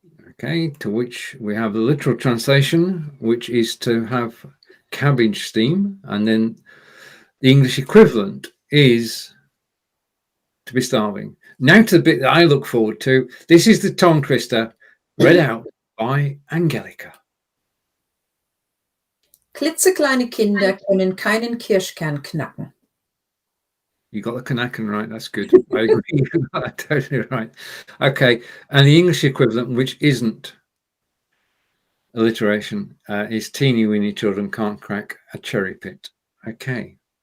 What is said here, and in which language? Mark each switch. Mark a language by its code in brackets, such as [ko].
[en] Okay, to which we have the literal translation, which is to have cabbage steam, and then the English equivalent is to be starving. Now to the bit that I look forward to. This is the tongue twister read out by Angelika. [de] Klitzekleine Kinder können keinen Kirschkern knacken. [en] You got the knacken right. That's good. I agree. You got that totally right. Okay, and the English equivalent, which isn't alliteration, is teeny-weeny children can't crack a cherry pit. Okay.